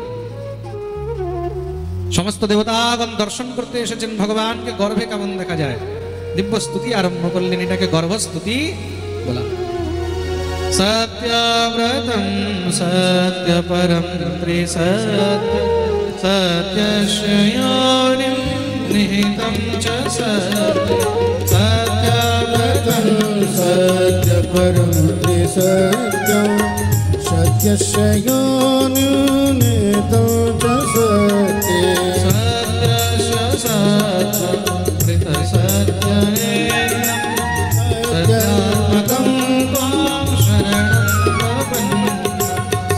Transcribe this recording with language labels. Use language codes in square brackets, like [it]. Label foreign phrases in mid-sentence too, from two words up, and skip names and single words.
[bn] সমস্ত দেবতাগণ দর্শন করতে এসেছেন ভগবানকে গর্ভে কেমন দেখা যায়। দিব্য স্তুতি আরম্ভ করলেন, এটাকে গর্ভস্তুতি বলা। [sa] सत्यव्रतम सत्यपरम त्रिसत्य सत्यशयोनिम निहितम च सत्यव्रतं सत्यपरं त्रिसत्यं सत्यशयोनितो च सत्ये सत्यात्मकं त्वां शरणं प्रपन्ने।